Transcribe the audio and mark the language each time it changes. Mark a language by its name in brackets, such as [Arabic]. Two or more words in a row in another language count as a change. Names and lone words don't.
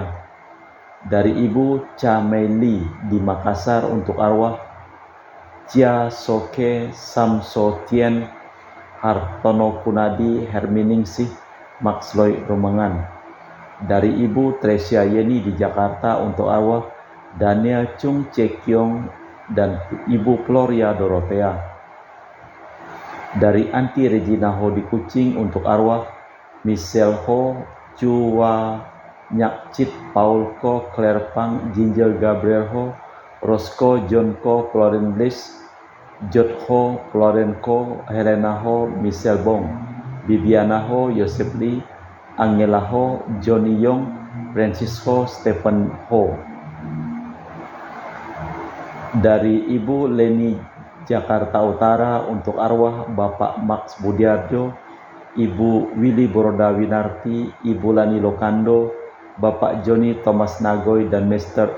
[Indonesian] Dari Ibu Cha Meili di Makassar, untuk arwah Chia Soke Samso Tien Hartono Kunadi Herminingsih Maxloy Rumengan. Dari Ibu Tresia Yeni di Jakarta, untuk arwah Daniel Chung Cekyong dan Ibu Gloria Dorothea. Dari Anti Regina Ho di Kucing, untuk arwah Michelle Ho, Chua Nyak Chit, Paul Ko, Claire Pang, Ginger Gabriel Ho, Rosco John Ko, Floren Bliss, Jot Ho, Floren Ko, Helena Ho, Michelle Bong, Bibiana Ho, Yosef Lee, Angela Ho, Johnny Yong, Francis Ho, Stephen Ho. Dari Ibu Leni Jakarta Utara, untuk arwah Bapak Max Budiarjo, Ibu Willy Boroda Winarti, Ibu Lani Lokando, Bapak Joni Thomas Nagoy, dan Mr.